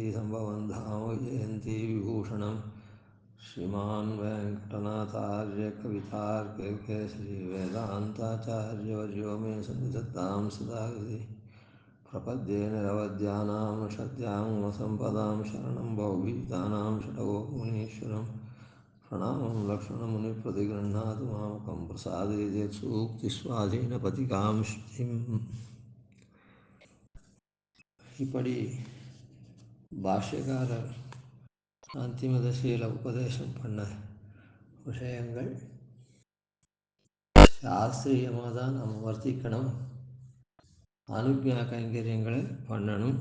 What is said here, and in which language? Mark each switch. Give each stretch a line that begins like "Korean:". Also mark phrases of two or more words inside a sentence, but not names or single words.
Sanskrit: सम्भवं धाम जयन्ती विभूषणं श्रीमान् वेङ्कटनाथार्य कवितार्किकेसरी वेदान्ताचार्यवर्यो मे सन्निधत्तां सदा हृदि प्रपद्ये निरवद्यानां षड्याङ्गसम्पदां शरणं भवभीतानां षडगोमुनीश्वरं प्रणामं लक्ष्मणमुनिप्रतिगृह्णातु मामकं प्रसादे सूक्तिस्वाधीनपतिकां ஸ்ருதிம்.
Tamil: இப்படி பாஷ்யக்காரர் அந்திம தசையில் உபதேசம் பண்ண விஷயங்கள் சாஸ்திரியமாக தான் நம்ம வர்த்திக்கணும், அனுக்ஞா கைங்கரியங்களை பண்ணணும்.